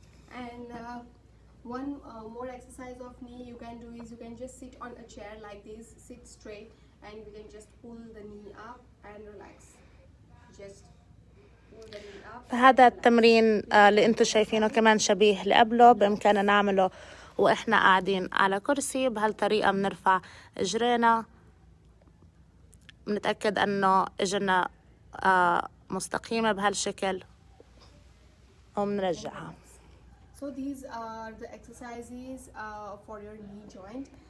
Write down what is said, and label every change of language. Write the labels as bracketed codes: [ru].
[en] And one more exercise of knee you can do is you can just sit on a chair like this, sit straight, and you can just pull the knee up and relax. just pull the knee up. [ar] فهذا التمرين اللي انتم شايفينه كمان شبيه اللي قبله، بإمكاننا نعمله وإحنا قاعدين على كرسي. بهالطريقة بنرفع إجرينا، بنتأكد أنه إجرنا مستقيمة بهالشكل وبنرجعها. [en] So these are the exercises for your knee joint.